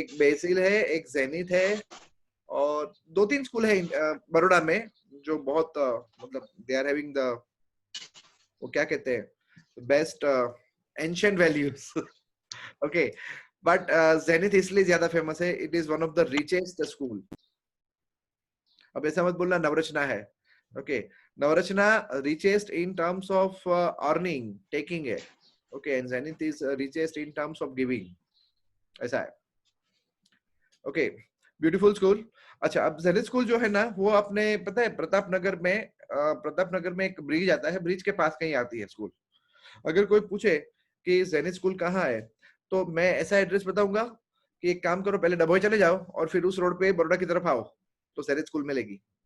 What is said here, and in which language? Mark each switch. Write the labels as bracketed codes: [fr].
[hi] एक बेसिल है, एक जेनिथ है, और 2-3 स्कूल है बड़ौदा में जो बहुत मतलब [en] they are having the, [hi] वो क्या कहते हैं, [en] best ancient values, [hi] okay. But zenith इसलिए ज्यादा फेमस है, [en] It is one of the richest school. [hi] अब ऐसा मत बोलना नवरचना है, okay, Navrachna [en] richest in terms of earning, taking [hi] है, okay, [en] and Zenith is richest in terms of giving, [hi] ऐसा है, ओके, ब्यूटीफुल स्कूल। अच्छा अब जेनिथ स्कूल जो है ना, वो अपने पता है प्रताप नगर में, प्रताप नगर में एक ब्रिज आता है, ब्रिज के पास कहीं आती है स्कूल। अगर कोई पूछे कि जेनिथ स्कूल कहाँ है, तो मैं ऐसा एड्रेस बताऊंगा कि एक काम करो, पहले डभोई चले जाओ और फिर उस रोड पे बड़ौदा की तरफ आओ, तो जेनिथ स्कूल मिलेगी।